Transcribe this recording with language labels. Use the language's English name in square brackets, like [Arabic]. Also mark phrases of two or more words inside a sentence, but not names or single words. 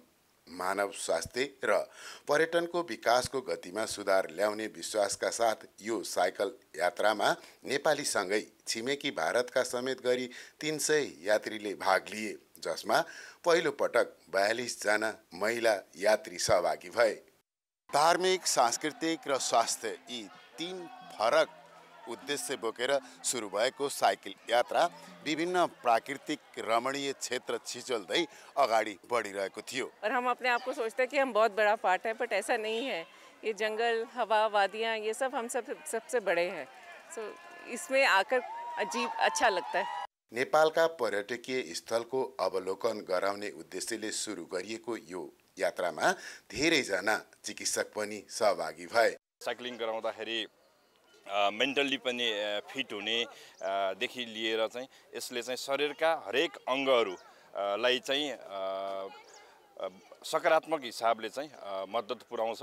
[Nepali] मानव स्वास्थ्य र पर्यटनको विकासको गतिमा सुधार ल्याउने विश्वासका साथ यो साइकल यात्रामा नेपालीसँगै छिमेकी भारतका समेत गरी 300 यात्रीले भाग लिए, जसमा पहिलो पटक 42 जना महिला यात्री सहभागी भए। धार्मिक, सांस्कृतिक र स्वास्थ्य यी 3 फरक उद्देश्य बोकेर सुरु भएको साइकल यात्रा विभिन्न प्राकृतिक रमणीय क्षेत्र छिचोल्दै अगाडि बढिरहेको थियो। [Hindi] और हम अपने आप को सोचते हैं कि हम बहुत बड़ा पार्ट है, बट ऐसा नहीं है। ये जंगल, हवा, वादियाँ, ये सब हम सबसे बड़े हैं। सो इसमें आकर अजीब अच्छा लगता है। [Nepali] नेपालका पर्यटकीय स्थलको अवलोकन गराउने उद्देश्यले सुरु गरिएको यो यात्रामा धेरैजना चिकित्सक पनि सहभागी भए। साइक्लिङ गराउँदाखेरि मेन्टल्ली पनि फिट हुने देखि लिएर चाहिँ यसले चाहिँ शरीरका हरेक अङ्गहरूलाई चाहिँ सकारात्मक हिसाबले चाहिँ मद्दत पुर्याउँछ।